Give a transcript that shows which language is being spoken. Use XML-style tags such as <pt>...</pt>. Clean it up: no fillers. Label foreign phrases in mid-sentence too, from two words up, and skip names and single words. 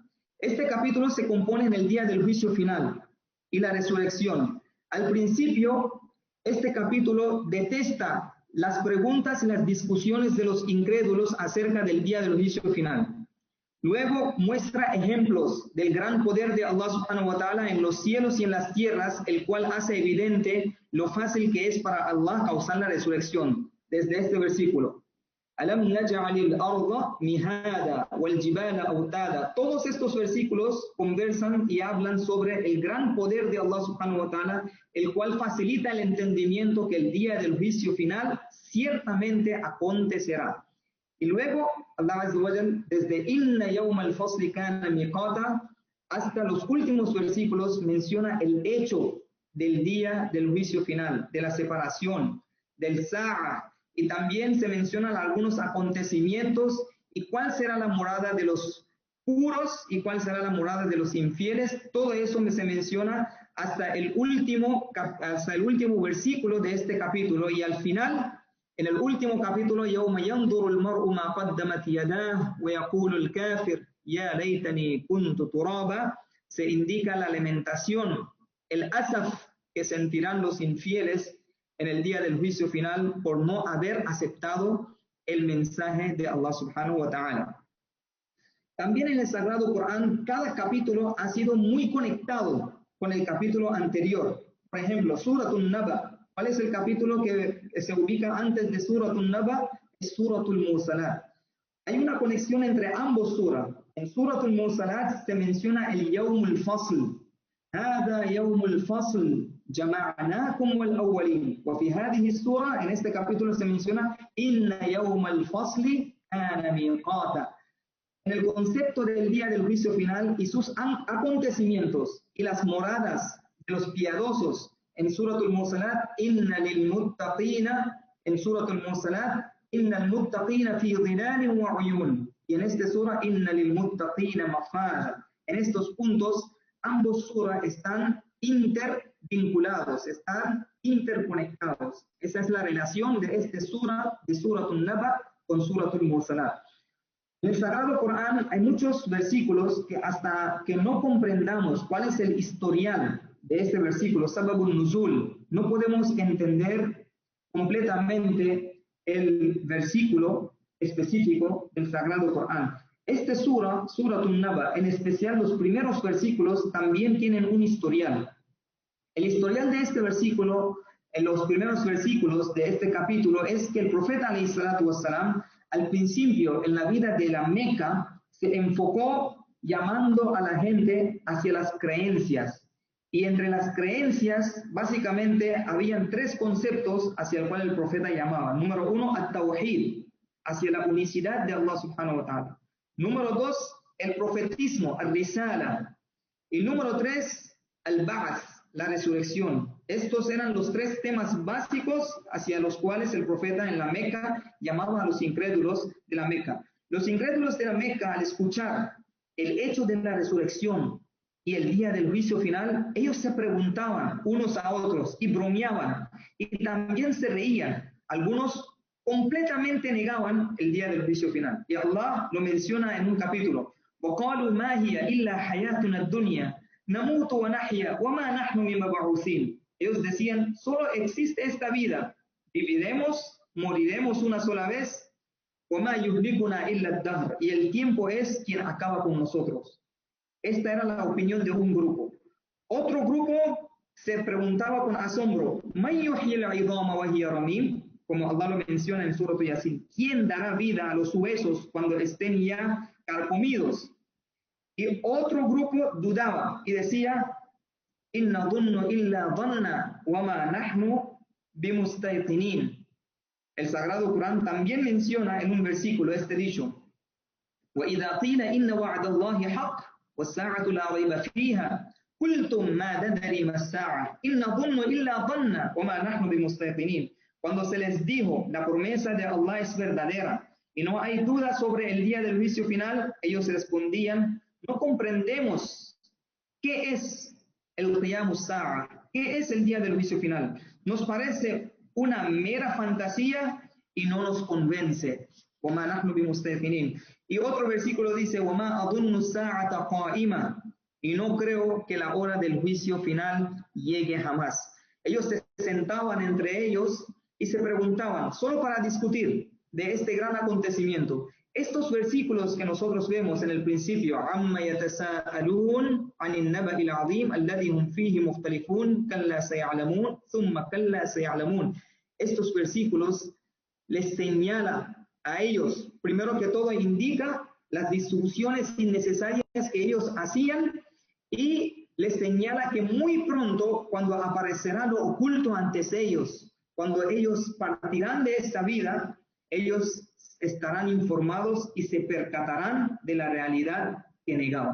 <es>Este capítulo se compone en el día del juicio final y la resurrección. Al principio, este capítulo detesta las preguntas y las discusiones de los incrédulos acerca del día del juicio final. Luego muestra ejemplos del gran poder de Allah</es> <ar>سبحانه وتعالى</ar> <es>en los cielos y en las tierras, el cual hace evidente lo fácil que es para Allah causar la resurrección. Desde este versículo,</es> <ar>ألم نجعل الأرض مهادا والجبال أوتادا.</ar> <es>Todos estos versículos conversan y hablan sobre el gran poder de Allah</es> <ar>سبحانه وتعالى,</ar> <es>el cual facilita el entendimiento que el día del juicio final ciertamente acontecerá. Y luego, Allah</es> <ar>عز وجل,</ar> <es>desde</es> <ar>إن يوم الفصل كان ميقاتا</ar> <es>hasta los últimos versículos, menciona el hecho del día del juicio final, de la separación, del Sa'a, y también se mencionan algunos acontecimientos y cuál será la morada de los puros y cuál será la morada de los infieles. Todo eso se menciona hasta el último versículo de este capítulo, y al final, en el último capítulo,</es> <ar>يَوْمَ يَنْظُرُ الْمَرْءُ مَا قَدَّمَتْ يَدَاهُ وَيَقُولُ الْكَافِرُ يَا لَيْتَنِي كُنْتُ تُرَابًا.</ar> <es>Se indica la lamentación, el asaf que sentirán los infieles en el día del juicio final por no haber aceptado el mensaje de Allah</es> <ar>سبحانه وتعالى.</ar> <es>También en el Sagrado Corán, cada capítulo ha sido muy conectado con el capítulo anterior. Por ejemplo, Suratul Naba. ¿Cuál es el capítulo que se ubica antes de Suratul Naba? Es Suratul Mursalat. Hay una conexión entre ambos suras. En Suratul Mursalat se menciona el</es> <ar>يوم الفصل. هذا يوم الفصل جمعناكم والأولين. وفي هذه السورة,</ar> <es>en este capítulo se menciona</es> <ar>إن يوم الفصل كان ميقاتا.</ar> <es>En el concepto del día del juicio final y sus acontecimientos y las moradas de los piadosos, en Suratul Mursalat,</es> <ar>إن للمتقين,</ar> <es>en Suratul Mursalat,</es> <ar>إن المتقين في ظلال وعيون.</ar> <es>Y en esta sura,</es> <ar>إن للمتقين مفازا.</ar> <es>En estos puntos, ambos suras están intervinculados, están interconectados. Esa es la relación de este sura, de Suratul Naba, con Suratul Mursalat. En el Sagrado Corán hay muchos versículos que hasta que no comprendamos cuál es el historial de este versículo,</es> <ar>سبب النزول,</ar> <es>no podemos entender completamente el versículo específico del Sagrado Corán. Este Suratun Naba, en especial los primeros versículos, también tienen un historial. El historial de este versículo, en los primeros versículos de este capítulo, es que el profeta</es> <ar>عليه الصلاة والسلام,</ar> <es>al principio en la vida de la Meca, se enfocó llamando a la gente hacia las creencias. Y entre las creencias, básicamente, habían tres conceptos hacia el cual el profeta llamaba. Número uno, at-tawhid, hacia la unicidad de Allah</es> <ar>سبحانه وتعالى.</ar> <es>Número dos, el profetismo, al-risala. Y número tres, al-ba'ath, la resurrección. Estos eran los tres temas básicos hacia los cuales el profeta en la Meca llamaba a los incrédulos de la Meca. Los incrédulos de la Meca, al escuchar el hecho de la resurrección y el día del juicio final, ellos se preguntaban unos a otros y bromeaban y también se reían. Algunos completamente negaban el día del juicio final. Y Allah lo menciona en un capítulo.</es> <ar>وَقَالُوا مَا هِيَ إِلَّا حَيَاتُنَا الدُّنْيَا نَمُوتُ وَنَحْيَا وَمَا نَحْنُ بِمَبْعُوثِينَ.</ar> <es>Ellos decían, solo existe esta vida. Viviremos, moriremos una sola vez.</es> <ar>وَمَا يُهْلِكُنَا إِلَّا الدَّهْرُ.</ar> <es>Y el tiempo es quien acaba con nosotros. Esta era la opinión de un grupo. Otro grupo se preguntaba con asombro,</es> <ar>¿من يحيي العظام وهي رميم?</ar> <es>Como Allah lo menciona en Surah Yasin. ¿Quién dará vida a los huesos cuando estén ya carcomidos? Y otro grupo dudaba y decía,</es> <ar>إن نظن إلا ظنا وما نحن بمستيقنين.</ar> <es>El Sagrado Corán también menciona en un versículo este dicho,</es> <ar>وَإِذَا قِيلَ إِنَّ وَعْدَ اللَّهِ حَقٌّ وَالسَّاعَةُ لَا رَيْبَ فِيهَا قُلْتُمْ مَا نَدْرِي مَا السَّاعَةُ إِنْ نَظُنُّ إِلَّا ظَنًّا وَمَا نَحْنُ بِمُسْتَيْقِنِينَ.</ar> <es>Cuando se les dijo, la promesa de Allah es verdadera y no hay duda sobre el día del juicio final, ellos respondían, no comprendemos qué es el</es> <ar>قيام الساعة,</ar> <es>qué es el día del juicio final. Nos parece una mera fantasía y no nos convence.</es> <ar>وَمَا نَحْنُ بِمُسْتَيْقِنِينَ.</ar> <es>Y otro versículo dice,</es> <ar>وَمَا أَظُنُّ السَّاعَةَ قَائِمَةً.</ar> <es>Y no creo que la hora del juicio final llegue jamás. Ellos se sentaban entre ellos y se preguntaban, solo para discutir de este gran acontecimiento. Estos versículos que nosotros vemos en el principio,</es> <ar>عَمَّ يَتَسَاءَلُونَ عَنِ النَّبَإِ الْعَظِيمِ الَّذِي هُمْ فِيهِ مُخْتَلِفُونَ كَلَّا سَيَعْلَمُونَ ثُمَّ كَلَّا سَيَعْلَمُونَ.</ar> <es>Estos versículos les señalan a ellos, primero que todo indica las discusiones innecesarias que ellos hacían y les señala que muy pronto, cuando aparecerá lo oculto ante ellos, cuando ellos partirán de esta vida, ellos estarán informados y se percatarán de la realidad que negaban.</es>